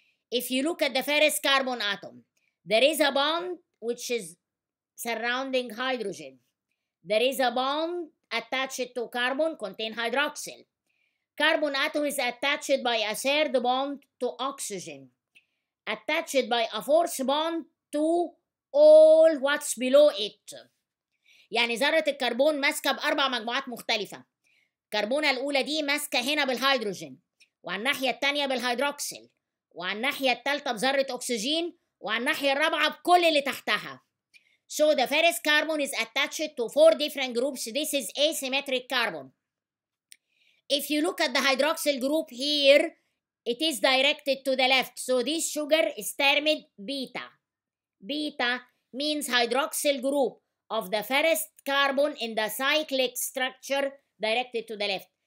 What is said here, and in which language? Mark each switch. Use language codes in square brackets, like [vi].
[en] If you look at the first carbon atom, there is a bond which is surrounding hydrogen. There is a bond attached to carbon, contain hydroxyl. Carbon atom is attached by a third bond to oxygen, attached by a fourth bond to all what's below it. [ar] يعني ذرة الكربون ماسكة بأربع مجموعات مختلفة. الكربونة الأولى دي ماسكة هنا بالهيدروجين، وعلى الناحية التانية بالهيدروكسيل، وعلى الناحية التالتة بذرة أكسجين، وعلى الناحية الرابعة بكل اللي تحتها. [en] So the first carbon is attached to 4 different groups. This is asymmetric carbon. If you look at the hydroxyl group here, it is directed to the left. So this sugar is termed beta. Beta means hydroxyl group of the first carbon in the cyclic structure directed to the left.